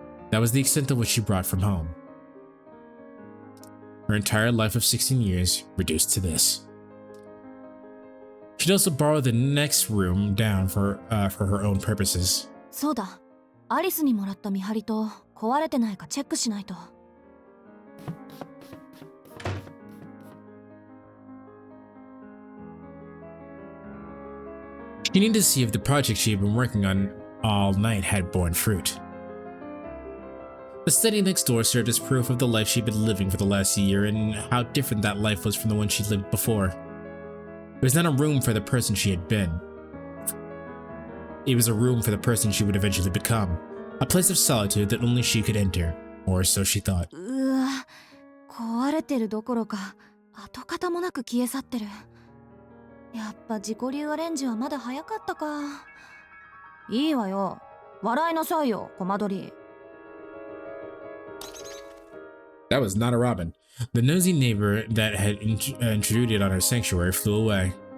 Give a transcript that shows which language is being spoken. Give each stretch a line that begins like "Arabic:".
English: That was the extent of what she brought from home. Her entire life of 16 years reduced to this. She'd also borrow the next room down for her own purposes.
Japanese: そうだ。アリスにもらった見張りと壊れてないかチェックしないと。
English: She needed to see if the project she had been working on all night had borne fruit. The study next door served as proof of the life she'd been living for the last year and how different that life was from the one she'd lived before. It was not a room for the person she had been. It was a room for the person she would eventually become. A place of solitude that only she could enter, or so she thought.
Japanese: うわ、壊れてるどころか跡形もなく消え去ってる。やっぱ自己流アレンジはまだ早かったか。いいわよ。笑いなさいよ、コマ撮り。
English: That was not a robin. The nosy neighbor that had intruded on her sanctuary flew away.